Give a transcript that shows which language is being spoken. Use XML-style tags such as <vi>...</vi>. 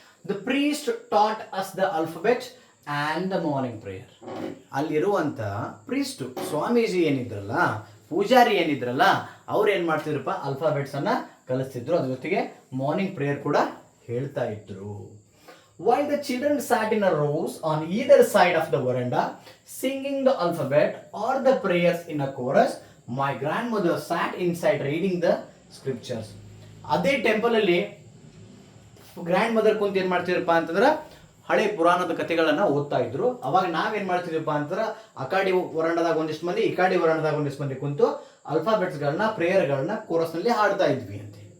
<en>The priest taught us the alphabet and the morning prayer.</en> <kn>ಅಲ್ಲಿರುವಂಥ priest, Swamiji ಏನಿದ್ರಲ್ಲ, Poojary ಏನಿದ್ರಲ್ಲ, ಅವ್ರು ಏನು ಮಾಡ್ತಿದ್ರಪ್ಪ, ಅಲ್ಫಾಬೆಟ್ಸನ್ನು ಕಲಿಸ್ತಿದ್ರು. ಅದ್ರ ಜೊತೆಗೆ ಮಾರ್ನಿಂಗ್ ಪ್ರೇಯರ್ ಕೂಡ ಹೇಳ್ತಾ ಇದ್ರು.</kn> <en>While the children sat in a rows on either side of the veranda, singing the alphabet or the prayers in a chorus, my grandmother sat inside reading the scriptures.</en> <kn>ಅದೇ temple ಅಲ್ಲಿ grand mother ಕುಂತ ಏನ್ ಮಾಡ್ತಿದ್ರಪ್ಪ ಅಂತಂದ್ರೆ ಹಳೆ ಪುರಾಣದ ಕಥೆಗಳನ್ನ ಓದ್ತಾ ಇದ್ರು. ಅವಾಗ ನಾವೇನ್ ಮಾಡ್ತಿದ್ವಪ್ಪ ಅಂತಂದ್ರೆ ಅಕಾಡಿ ವರಂಡದಾಗ ಒಂದಿಷ್ಟು ಮಂದಿ, ಇಕಾಡಿ ವರಂಡದಾಗ ಒಂದಿಷ್ಟು ಮಂದಿ ಕುಂತು ಅಲ್ಫಾಬೆಟ್ಸ್ಗಳನ್ನ, ಪ್ರೇಯರ್ಗಳನ್ನ ಕೋರಸ್ನಲ್ಲಿ ಹಾಡ್ತಾ ಇದ್ವಿ ಅಂತ.</kn>